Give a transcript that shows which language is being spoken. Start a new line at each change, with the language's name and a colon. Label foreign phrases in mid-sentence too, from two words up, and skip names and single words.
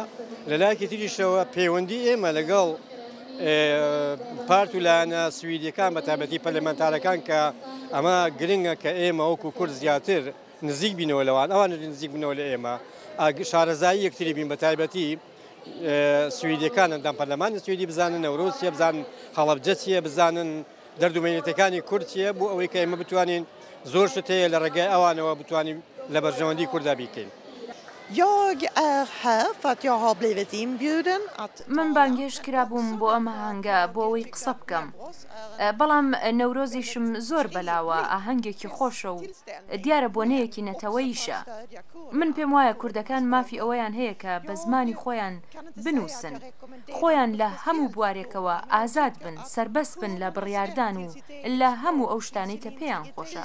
Central Kurdish: لەلایەکی تریشەوە پەیوەندی ئێمە لەگەڵ پارت و لایەنە سویدیەکان بە تایبەتی پەرلەمانتارەکان کە ئەمە گرنگە کە ئێمە وەکو کورد زیاتر نزیک بینەوە لەوان، ئەوان نزیک بنەوە لە ئێمە شارەزایی یەکتری بین بە تایبەتی سویدیەکان ئەندام پەرلەمانی سویدی بزانن نەورۆز چیە، بزانن هەڵەبجە چیە، بزانن دەردومێنێتەکانی کورد چیە، بۆ ئەوەی کە ئێمە بتوانین زۆر شت هەیە لە ڕێگای ئەوانەوە بتوانین لە بەرژەوەندی کووردا بیکەین.
Swedish: Jag är här för att jag har blivit inbjuden att...
Central Kurdish: من بانگێش کرابووم بۆ ئەمە هەنگە بۆ ئەوەی قسە بکەم، بەڵام نەورۆزیشم زۆر بەلاوە ئاهەنگێکی خۆشە و دیارە بۆنەیەکی نەتەوەییشە. من پێم وایە کوردەکان مافی ئەوەیان هەیە کە بە زمانی خۆیان بنووسن، خۆیان لە هەموو بوارێکەوە ئازاد بن، سربەست بن لە بڕیاردان و لە هەموو ئەو شتانەی کە پێیان خۆشە.